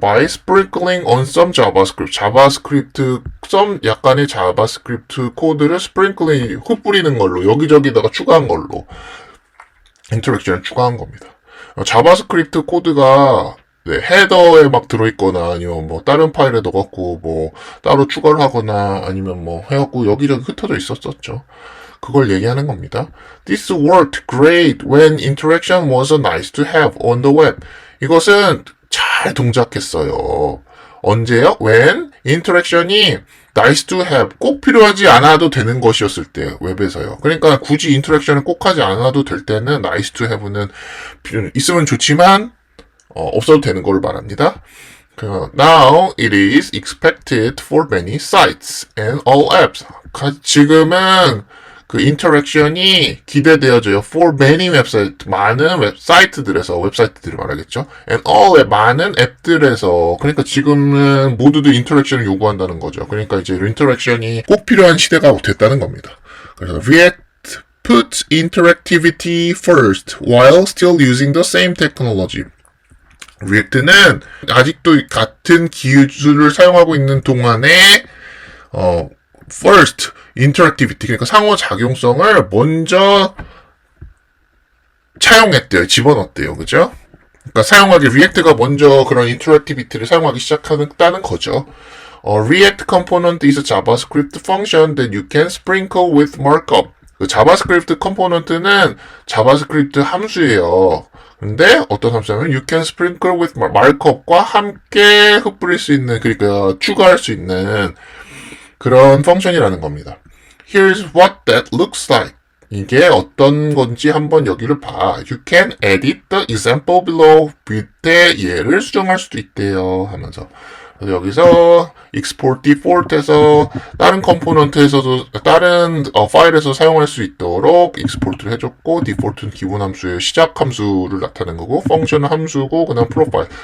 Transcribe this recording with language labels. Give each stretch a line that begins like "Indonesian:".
English: by sprinkling on some JavaScript,
Korean: 약간의 자바스크립트 코드를 sprinkling, 흩뿌리는 걸로, 여기저기다가 추가한 걸로 interaction을 추가한 겁니다. 자바스크립트 코드가 헤더에 막 들어있거나 아니면 뭐 다른 파일에 넣어갖고 뭐 따로 추가를 하거나 아니면 뭐 해갖고 여기저기 흩어져 있었었죠. 그걸 얘기하는 겁니다.
English: This worked great when interaction was nice to have on the web.
Korean: 이것은 잘 동작했어요. 언제요?
English: When interaction이 nice to have,
Korean: 꼭 필요하지 않아도 되는 것이었을 때, 웹에서요. 그러니까 굳이 interaction을 꼭 하지 않아도 될 때는
English: nice to have
Korean: 는 있으면 좋지만 없어도 되는 걸 말합니다.
English: Now it is expected for many sites and all apps.
Korean: 지금은 그 인터랙션이 기대되어져요.
English: For many
Korean: 웹사이트, 많은 웹사이트들에서, 웹사이트들을 말하겠죠.
English: And all,
Korean: 많은 앱들에서. 그러니까 지금은 모두들 인터랙션을 요구한다는 거죠. 그러니까 이제 인터랙션이 꼭 필요한 시대가 됐다는 겁니다.
English: 그래서 React puts interactivity first while still using the same technology.
Korean: 리액트는 아직도 같은 기술을 사용하고 있는 동안에
English: first interactivity,
Korean: 그러니까 상호작용성을 먼저 차용했대요. 집어넣었대요. 그죠? 그러니까 사용하기, 리액트가 먼저 그런 interactivity를 사용하기 시작했다는 거죠.
English: React component is a JavaScript function that you can sprinkle with markup.
Korean: 그 자바스크립트 컴포넌트는 자바스크립트 함수예요. 근데 어떤 함수냐면
English: you can sprinkle with markup
Korean: 과 함께 흩뿌릴 수 있는, 그러니까 추가할 수 있는 그런 펑션이라는 겁니다.
English: Here's what that looks like.
Korean: 이게 어떤 건지 한번 여기를 봐.
English: You can edit the example below.
Korean: 밑에 예를 수정할 수도 있대요. 하면서. 여기서 export default에서 다른 컴포넌트에서도 다른 파일에서 사용할 수 있도록 export를 해줬고, default는 기본 함수의 시작 함수를 나타낸 거고, 펑션은 함수고, 그다음 프로파일.